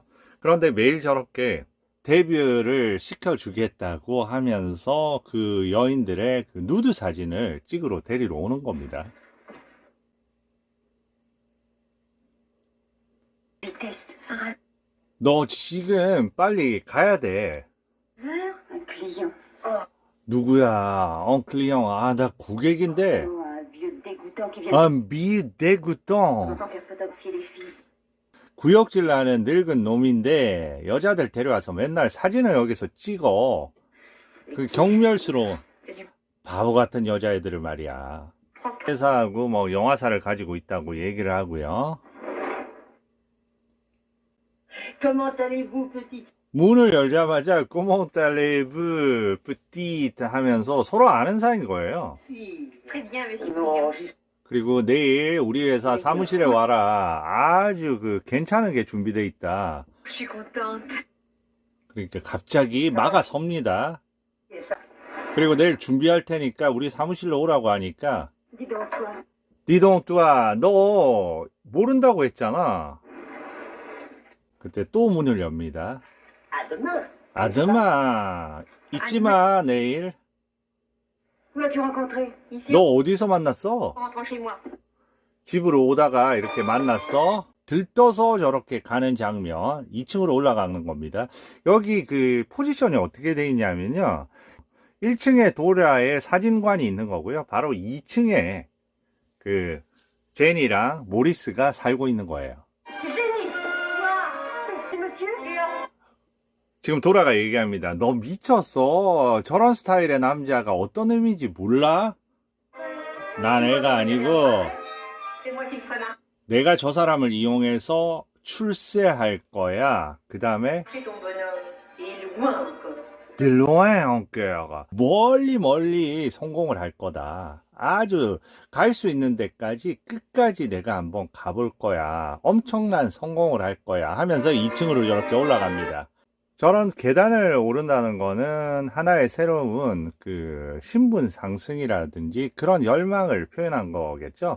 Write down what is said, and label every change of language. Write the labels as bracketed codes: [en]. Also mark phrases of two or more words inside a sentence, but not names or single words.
[ko] 그런데 매일 저렇게 데뷔를 시켜주겠다고 하면서 그 여인들의 그 누드 사진을 찍으러 데리러 오는 겁니다. [fr] Vitesse. [ko] 너 지금 빨리 가야 돼. [fr] Un client. Oh, [ko] 누구야? 클리형. 아, 나 고객인데. [fr] un vieux dégoûtant qui vient [ko] 미대구똥. [fr] de faire photographier les filles. [ko] 구역질 나는 늙은 놈인데 여자들 데려와서 맨날 사진을 여기서 찍어. 그 경멸스러운 바보 같은 여자애들을 말이야. 회사하고 뭐 영화사를 가지고 있다고 얘기를 하고요. [fr] Comment allez-vous, petite [ko] 문을 열자마자 [fr] comment allez-vous petite [ko] 하면서 서로 아는 사이인 거예요. [fr] fille? Très bien, monsieur Non, Pignon. juste [ko] 그리고 내일 우리 회사 사무실에 와라. 아주 그 괜찮은 게 준비돼 있다. [fr] Je suis contente. [ko] 그러니까 갑자기 막아섭니다. [fr] ça. [ko] 그리고 내일 준비할 테니까 우리 사무실로 오라고 하니까 [fr] Dis donc, toi. [ko] 니동뚜아 너 모른다고 했잖아. 그때 또 문을 엽니다. [fr] À demain. [ko] 아드마 잊지마 내일. [fr] Où l'as-tu rencontré? Ici, [ko] 너 어디서 만났어? [fr] en rentrant chez moi. [ko] 집으로 오다가 이렇게 만났어. 들떠서 저렇게 가는 장면 2층으로 올라가는 겁니다. 여기 그 포지션이 어떻게 돼 있냐면요. 1층에 도라의 사진관이 있는 거고요. 바로 2층에 그 제니랑 모리스가 살고 있는 거예요. [fr] Jenny! Quoi? C'est monsieur? [ko] 지금 도라가 얘기합니다. 너 미쳤어. 저런 스타일의 남자가 어떤 의미인지 몰라? 난 애가 아니고 [fr] C'est moi qui le ferai marcher [ko] 내가 저 사람을 이용해서 출세할 거야. 그 다음에 [fr] ton bonhomme. Et loin encore. et loin encore [ko] 멀리 멀리 성공을 할 거다. 아주 갈 수 있는 데까지 끝까지 내가 한번 가볼 거야. 엄청난 성공을 할 거야. 하면서 2층으로 저렇게 올라갑니다. 저런 계단을 오른다는 거는 하나의 새로운 그 신분 상승이라든지 그런 열망을 표현한 거겠죠.